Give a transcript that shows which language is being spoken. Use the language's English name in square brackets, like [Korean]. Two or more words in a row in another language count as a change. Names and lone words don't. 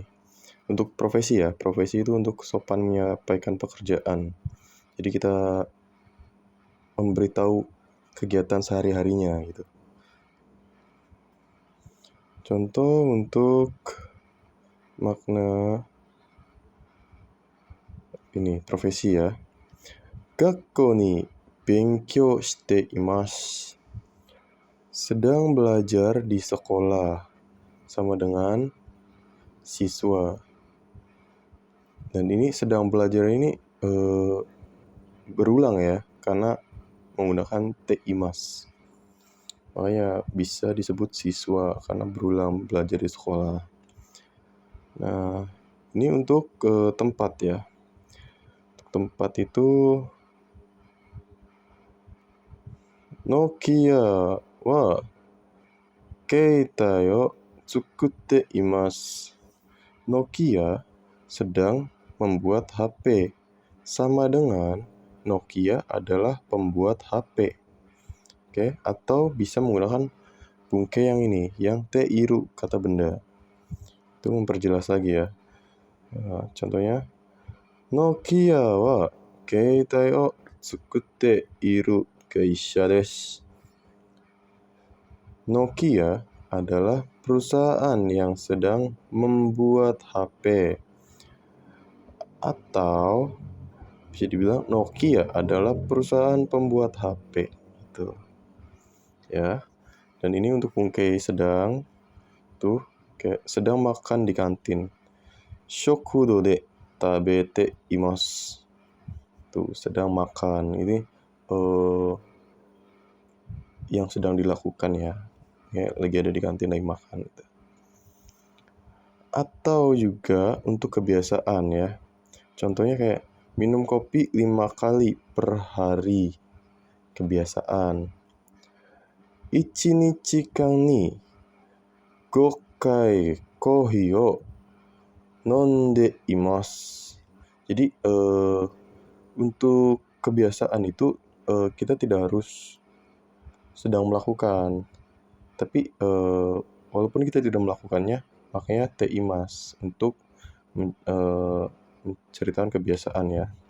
[Indonesian] Untuk profesi ya, profesi itu untuk sopan menyampaikan pekerjaan. Jadi kita memberitahu kegiatan sehari-harinya gitu. Contoh untuk makna ini profesi ya. [Japanese] 学校に勉強しています. [Indonesian] Sedang belajar di sekolah, sama dengan siswa. Dan ini sedang belajar ini berulang ya, karena menggunakan teimas. Makanya bisa disebut siswa karena berulang belajar di sekolah. Nah, ini untuk tempat ya. Untuk tempat itu [Japanese] Nokiaは携帯を作っています. [Indonesian] Nokia sedang membuat HP. Sama dengan Nokia adalah pembuat HP. Oke, atau bisa menggunakan bungkai yang ini, yang teiru kata benda. Itu memperjelas lagi ya. Nah, contohnya [Japanese] Nokiaは携帯を作っている芸者です. [Indonesian] Nokia adalah perusahaan yang sedang membuat HP. Atau bisa dibilang Nokia adalah perusahaan pembuat HP. Itu ya. Dan ini untuk bungkai sedang, tuh kayak sedang makan di kantin. [Japanese] 食堂で食べています. [Indonesian] Tuh sedang makan, ini yang sedang dilakukan ya. Kayak lagi ada di kantin lagi makan gitu. Atau juga untuk kebiasaan ya. Contohnya kayak minum kopi 5 kali per hari. Kebiasaan. [Japanese] 1日間に5回コーヒーを飲んでいます. [Indonesian] Jadi untuk kebiasaan itu kita tidak harus sedang melakukan, tapi walaupun kita tidak melakukannya, makanya [Japanese] ています [Indonesian] untuk menceritakan kebiasaan ya.